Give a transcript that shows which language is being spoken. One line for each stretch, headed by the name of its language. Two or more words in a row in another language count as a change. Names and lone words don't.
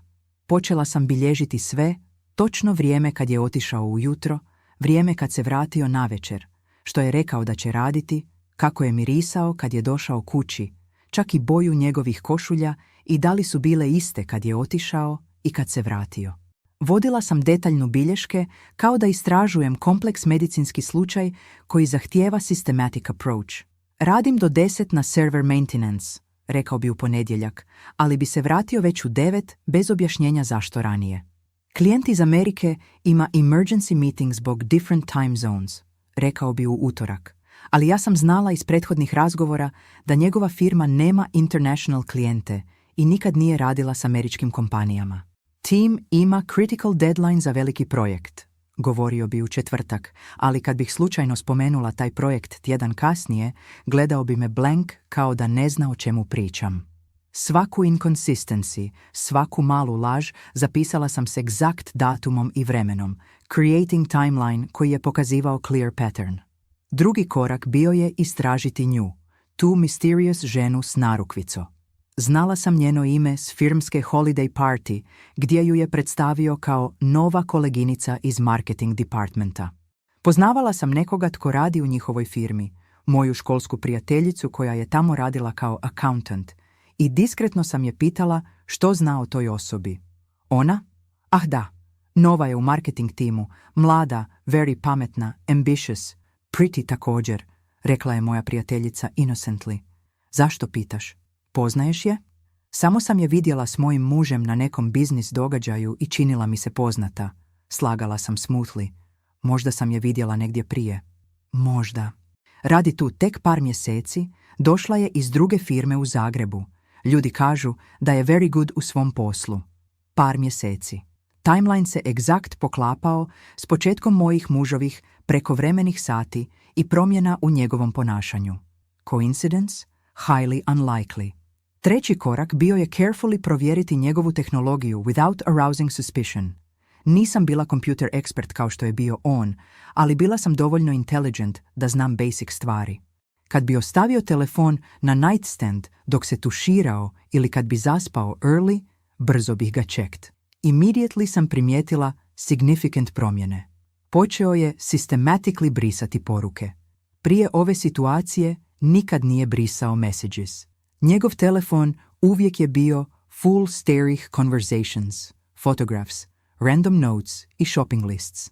Croatian: Počela sam bilježiti sve, točno vrijeme kad je otišao ujutro, vrijeme kad se vratio navečer, što je rekao da će raditi, kako je mirisao kad je došao kući, čak i boju njegovih košulja i da li su bile iste kad je otišao i kad se vratio. Vodila sam detaljnu bilješke kao da istražujem kompleks medicinski slučaj koji zahtijeva
English: systematic approach.
Croatian: Radim do 10 na
English: server maintenance,
Croatian: rekao bi u ponedjeljak, ali bi se vratio već u 9 bez objašnjenja zašto ranije. Klijent iz Amerike ima
English: emergency meeting
Croatian: zbog
English: different time zones,
Croatian: rekao bi u utorak, ali ja sam znala iz prethodnih razgovora da njegova firma nema international klijente i nikad nije radila s američkim kompanijama. Tim ima
English: critical deadline
Croatian: za veliki projekt, govorio bi u četvrtak, ali kad bih slučajno spomenula taj projekt tjedan kasnije, gledao bi me blank kao da ne zna o čemu pričam. Svaku inconsistency, svaku malu laž zapisala sam s egzakt datumom i vremenom,
English: creating timeline
Croatian: koji je pokazivao
English: clear pattern.
Croatian: Drugi korak bio je istražiti nju, tu mysterious ženu s narukvico. Znala sam njeno ime s firmske
English: holiday party,
Croatian: gdje ju je predstavio kao nova koleginica iz
English: marketing departmenta.
Croatian: Poznavala sam nekoga tko radi u njihovoj firmi, moju školsku prijateljicu koja je tamo radila kao accountant, i diskretno sam je pitala što zna o toj osobi. Ona? Ah da, nova je u marketing timu, mlada, very pametna,
English: ambitious, pretty
Croatian: također, rekla je moja prijateljica innocently. Zašto pitaš? Poznaješ je? Samo sam je vidjela s mojim mužem na nekom biznis događaju i činila mi se poznata. Slagala sam smoothly. Možda sam je vidjela negdje prije. Možda. Radi tu tek par mjeseci, došla je iz druge firme u Zagrebu. Ljudi kažu da je
English: very good
Croatian: u svom poslu. Par mjeseci. Timeline se egzakt poklapao s početkom mojih mužovih prekovremenih sati i promjena u njegovom ponašanju.
English: Coincidence? Highly unlikely.
Croatian: Treći korak bio je carefully provjeriti njegovu tehnologiju
English: without arousing suspicion.
Croatian: Nisam bila
English: computer expert
Croatian: kao što je bio on, ali bila sam dovoljno intelligent da znam basic stvari. Kad bi ostavio telefon na nightstand dok se tuširao ili kad bi zaspao early, brzo bih ga checked. Immediately sam primijetila significant promjene. Počeo je systematically brisati poruke. Prije ove situacije nikad nije brisao messages. Njegov telefon uvijek je bio full sterih
English: conversations, photographs, random notes
Croatian: i
English: shopping lists.